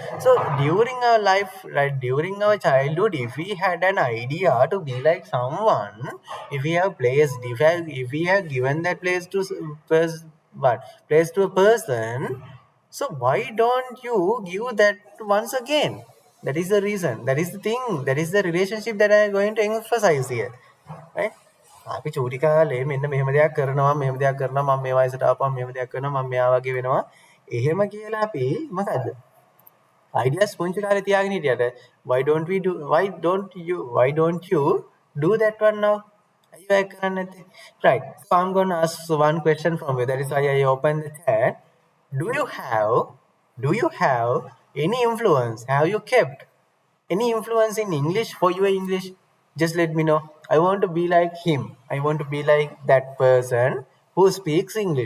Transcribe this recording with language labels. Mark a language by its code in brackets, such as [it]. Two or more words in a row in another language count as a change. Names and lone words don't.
[en] So during our life, right, during our childhood, if we had an idea to be like someone, if we have placed, if we have given that place to place to a person, so why don't you give that once again? That is the reason, that is the thing, that is the relationship that I am going to emphasize here, right? [si] අපි චූටි කාලේ මෙන්න මෙහෙම දෙයක් කරනවා, මෙහෙම දෙයක් කරනවා, මම මේ වයසට ආපුවම මෙහෙම දෙයක් කරනවා, මම මෙයා වගේ වෙනවා, එහෙම කියලා අපි මොකද්ද ideas පුංචි කාලේ තියාගෙන හිටියට, [en] why don't you do that one now? [si] අයියෝ ඒක කරන්නේ නැත්තේ? [en] Right. So I'm going to ask one question from you. That is why I opened the chat. Do you have do you have any influence? Have you kept any influence in English for your English? Just let me know. I want to be like him. I want to be like that person who speaks English.